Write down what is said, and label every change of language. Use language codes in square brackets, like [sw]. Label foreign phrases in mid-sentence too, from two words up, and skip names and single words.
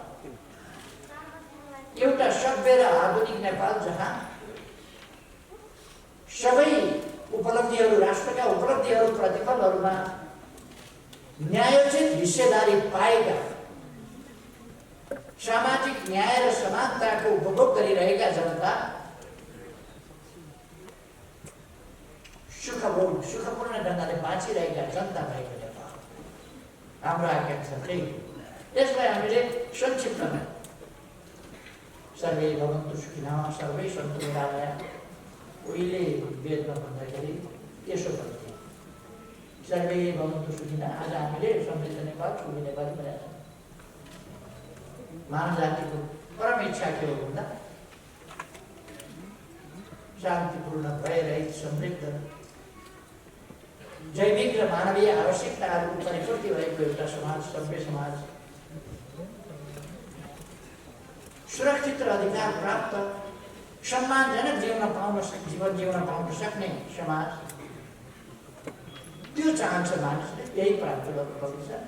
[ne] एउटा सभ्य र आधुनिक नेपाल जहाँ सबै उपलब्धिहरू, राष्ट्रका उपलब्धिहरू, प्रतिफलहरूमा न्यायोचित हिस्सेदारी पाएका, सामाजिक न्याय र समानताको उपभोग गरिरहेका जनता सुखपूर्ण ढङ्गले बाँचिरहेका जनता भएको नेपाल हाम्रो आकांक्षा त्यही। त्यसलाई हामीले संक्षिप्तमा [sa] सर्वे भवन्तु सुखिनः सर्वे सन्तु निरामयाः, [ne] उहिले वेदमा भन्दाखेरि त्यसो भन्थ्यो, [sa] सर्वे भवन्तु सुखिनः। [ne] आज हामीले समृद्ध नेपाल, सुखी नेपाल बनाएको छौँ। मानव जातिको परम इच्छा के हो भन्दा शान्तिपूर्ण, भयरहित, समृद्ध, जैविक र मानवीय आवश्यकताहरूको परिपूर्ति भएको एउटा समाज, सभ्य समाज, सुरक्षित र अधिकार प्राप्त सम्मानजनक जीवन जिउन पाउन सक्ने समाज त्यो चाहन्छ मानिसले, यही प्राप्त गर्नुपर्छ।